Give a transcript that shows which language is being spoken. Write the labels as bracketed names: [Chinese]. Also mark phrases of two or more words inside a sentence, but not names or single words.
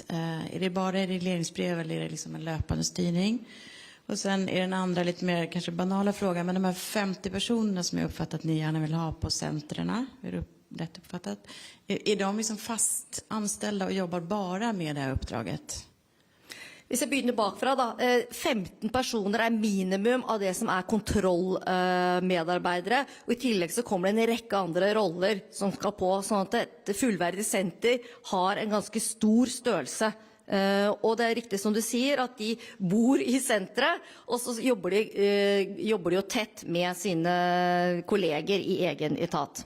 [Swedish] Är det bara regleringsbrev eller är det liksom en löpande styrning? Och sen är den andra lite mer kanske banala frågan, men de här 50 personerna som jag uppfattat att ni gärna vill ha på centrerna, är det rätt uppfattat? Är de liksom fast anställda och jobbar bara med det här uppdraget? [Norwegian] Hvis jeg begynner bakfra da, 15 personer er minimum av det som er kontrollmedarbeidere, og i tillegg så kommer det en rekke andre roller som skal på, sånn at et fullverdig senter har en ganske stor størrelse. Og det er riktig som du sier at de bor i senteret, og så jobber de jo tett med sine kolleger i egen etat.